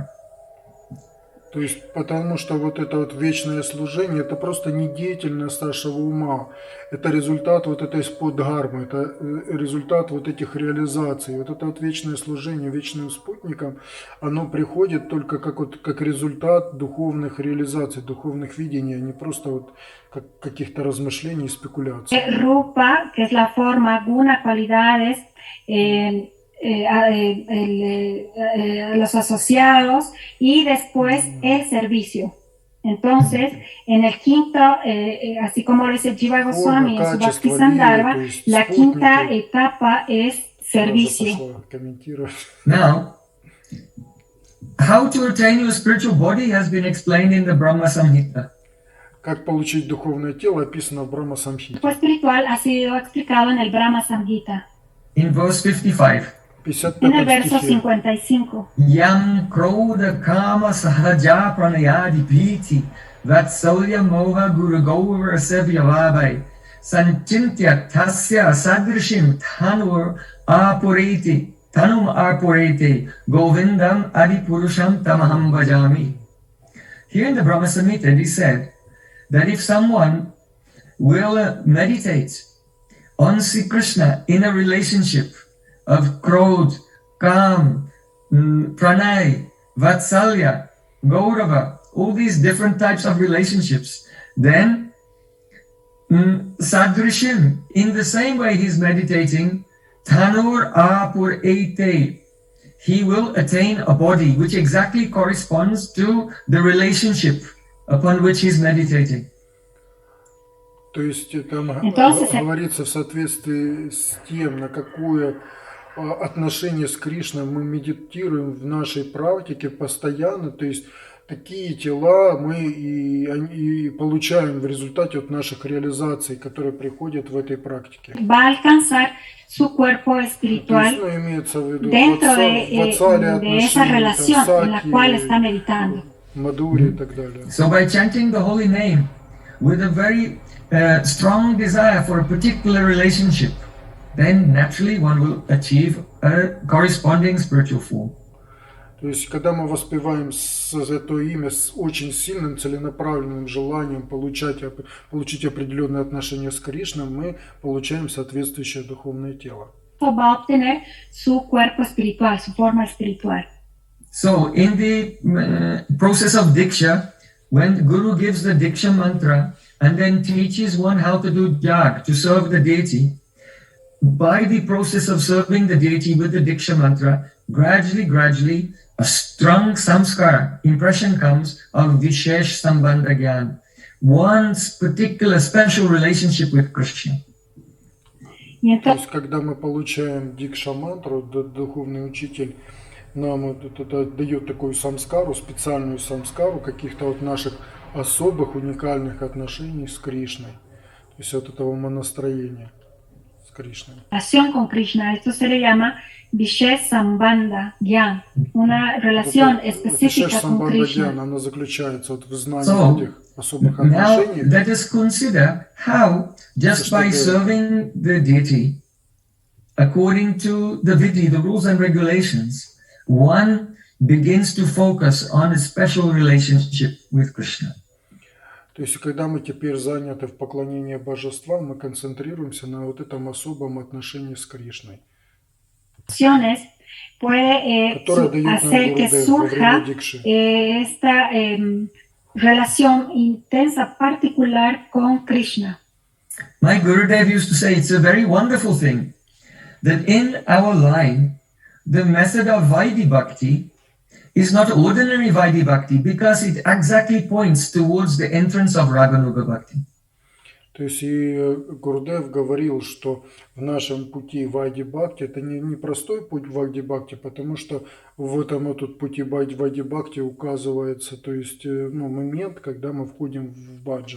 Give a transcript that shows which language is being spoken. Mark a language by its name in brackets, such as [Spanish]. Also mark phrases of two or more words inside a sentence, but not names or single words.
[Russian] То есть, потому что вот это вот вечное служение, это просто не деятельность нашего ума, это результат вот этой споддхармы, это результат вот этих реализаций. Вот это вот вечное служение вечным спутникам, оно приходит только как результат духовных реализаций, духовных видений, а не просто вот как каких-то размышлений и спекуляций. [Spanish] Rupa, que es la forma, guna, cualidades, los asociados, y después el servicio. Entonces, en el quinto, así como lo dice Jiva Goswami en su Bhakti Sandarbha, la quinta etapa es servicio. [English] Now, how to attain your spiritual body has been explained in the Brahma Samhita. [Russian] Как получить духовное тело описано в Брахма Самхите. [Spanish] El cuerpo espiritual ha sido explicado en el Brahma Samhita. [English] In verse 55. [Spanish] En el verso 55. [Sanskrit] Yam krodha kama sahaja pranayadi piti vatsalya moha guru gaura sevyavavai sanchintya tasya sadrishim tanum apurete govindam adipurusham tamaham bhajami. [English] Here in the Brahma Samhita it is said that if someone will meditate on Sri Krishna in a relationship of krodh, kam, pranay, vatsalya, gaurava, all these different types of relationships, then sadrishim, in the same way he's meditating, [Sanskrit] tanur apur ete, [English] he will attain a body which exactly corresponds to the relationship upon which he's meditating. [Russian] То есть там [Spanish] Entonces, [Russian] говорится в соответствии с тем, на какое отношение с Кришной мы медитируем в нашей практике постоянно, то есть такие тела мы и получаем в результате от наших реализаций, которые приходят в этой практике. [Spanish] va a alcanzar su cuerpo espiritual [Russian] То есть, имеется в виду [Spanish] dentro de esa relación en la cual está meditando. [Russian] Мадури и так далее. [English] So by chanting the holy name with a very strong desire for a particular relationship, then naturally one will achieve a corresponding spiritual form. [Russian] То есть, когда мы воспеваем это имя с очень сильным целенаправленным желанием получить определенные отношения с Кришной, мы получаем соответствующее духовное тело. [Spanish] Va a obtener su cuerpo espiritual, su forma espiritual. [English] So in the process of Diksha, when the Guru gives the Diksha mantra and then teaches one how to do jag, to serve the deity, by the process of serving the deity with the Diksha mantra, gradually, a strong samskara, impression comes of [Sanskrit] Vishesh Sambandha Gyan, [English] one's particular special relationship with Krishna. [Russian] То есть, когда мы получаем дикша мантру, духовный учитель нам это дает такую самскару, специальную самскару каких-то вот наших особых, уникальных отношений с Кришной. То есть от этого умонастроения с Кришной. [Spanish] Relación con Krishna, esto se le llama [Sanskrit] Vishesh Sambandha Gyan, [Spanish] una relación específica con Krishna. [Russian] Она заключается вот в знании этих особых отношений. [English] Now let us consider how just by serving the deity according to the vidhi, the rules and regulations, one begins to focus on a special relationship with Krishna. [Russian] То есть, когда мы теперь заняты в поклонении божествам, мы концентрируемся на вот этом особом отношении с Кришной. [Spanish] Puede hacer que surja esta relación intensa, particular con Krishna. [English] My Gurudev used to say it's a very wonderful thing that in our line, the method of Vaidhi Bhakti is not ordinary Vaidhi Bhakti because it exactly points towards the entrance of Raganuga Bhakti. [Russian] То есть и Гурудев говорил, что в нашем пути Вайди Бхакти это не простой путь Вайди Бхакти, потому что в этом пути Вайди Бхакти указывается, то есть момент, когда мы входим в баджан.